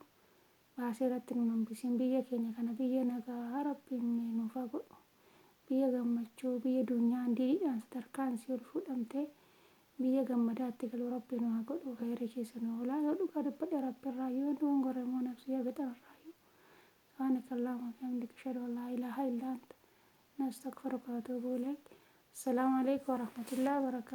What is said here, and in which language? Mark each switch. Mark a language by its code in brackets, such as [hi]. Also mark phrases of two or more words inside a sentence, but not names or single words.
[om] Baasee irratti nu hambisin biyya keenya kana biyya nagaa rabbiin nuuf haa godhu. Biyya gammachuu biyya dunyaan diidhaan sadarkaan si ol fuudhamte biyya gammadaatti galu rabbi nu haa godhu khayrii keessa nu oolaa yoo dhugaa dubbadhe rabbi irraa yoo dogongore immoo nafsi yaa bixarraa [ar] سبحانك اللهم وبحمدك أشهد أن لا إله إلا أنت نستغفرك ونتوب إليك السلام عليكم ورحمة الله وبركاته